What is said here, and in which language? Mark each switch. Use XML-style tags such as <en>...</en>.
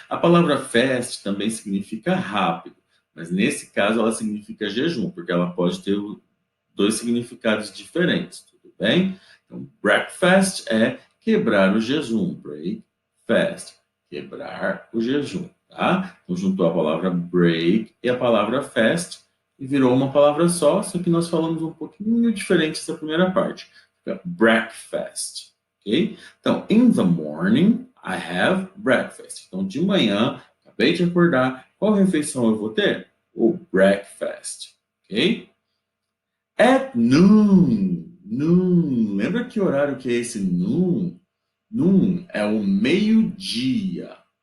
<pt>A palavra fast também significa rápido, mas nesse caso ela significa jejum, porque ela pode ter dois significados diferentes, tudo bem? Então, breakfast é quebrar o jejum, break fast, quebrar o jejum, tá? Então juntou a palavra break e a palavra fast e virou uma palavra só que nós falamos um pouquinho diferente essa primeira parte. Fica breakfast, ok?</pt> <en>Então, in the morning, I have breakfast.</en> <pt>Então, de manhã, acabei de acordar, qual refeição eu vou ter? O breakfast, ok?</pt> <en>At noon, noon.</en> <pt>Lembra que horário que é esse noon? Noon é o meio-dia.</pt>